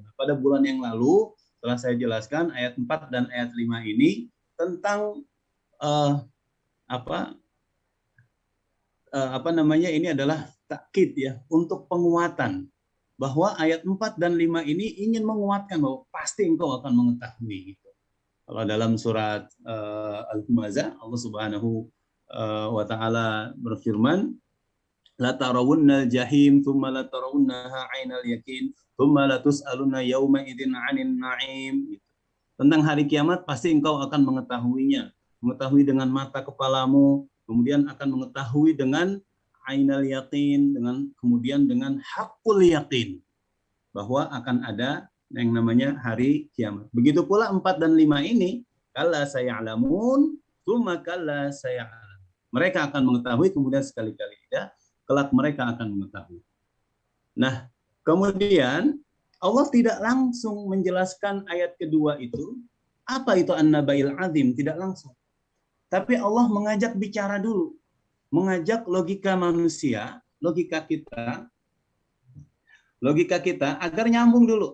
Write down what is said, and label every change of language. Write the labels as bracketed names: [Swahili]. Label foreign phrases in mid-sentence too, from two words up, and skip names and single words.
[Indonesian] Pada bulan yang lalu telah saya jelaskan ayat 4 dan ayat 5 ini tentang ini adalah takkid ya, untuk penguatan. Bahwa ayat 4 dan 5 ini ingin menguatkan bahwa pasti engkau akan mengetahui. Gitu. Kalau dalam surat Al-Humazah, Allah [Arabic] سبحانه وتعالى berfirman, لترون الجحيم ثم لترونها عين اليقين ثم لتسألن يومئذ عن النعيم. [Indonesian] Gitu. Tentang hari kiamat pasti engkau akan mengetahuinya, mengetahui dengan mata kepalamu, kemudian akan mengetahui dengan [Arabic] عين اليقين, [Indonesian] kemudian dengan [Arabic] حق اليقين, [Indonesian] bahwa akan ada yang namanya hari kiamat. Begitu pula 4 dan 5 ini, [Arabic] كلا سيعلمون ثم كلا سيعلم. [Indonesian] Mereka akan mengetahui, kemudian sekali-kali tidak, kelak mereka akan mengetahui. Nah, kemudian Allah tidak langsung menjelaskan ayat kedua itu, Apa itu [Arabic] النبأ العظيم? [Indonesian] Tidak langsung. Tapi Allah mengajak bicara dulu. Mengajak logika manusia, logika kita agar nyambung dulu.